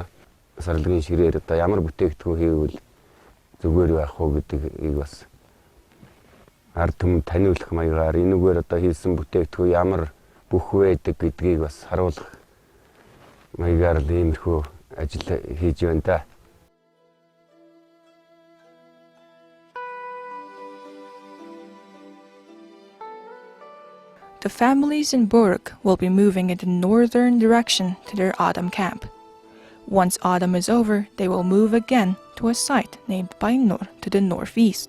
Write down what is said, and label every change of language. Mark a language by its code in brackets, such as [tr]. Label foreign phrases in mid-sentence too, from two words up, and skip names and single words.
[mn] Сарлагын ширээр одоо ямар бүтээгдэхүүн хийвэл зүгээр байх уу гэдгийг бас ард түмэнд таниулах маягаар энэгээр одоо хийсэн бүтээгдэхүүн ямар бүх байдаг гэдгийг бас харуулах маягаар л иймэрхүү ажил хийж байна да. [en] The families in Buruk will be moving in the northern direction to their autumn camp. Once autumn is over, they will move again to a site named Bainur to the northeast.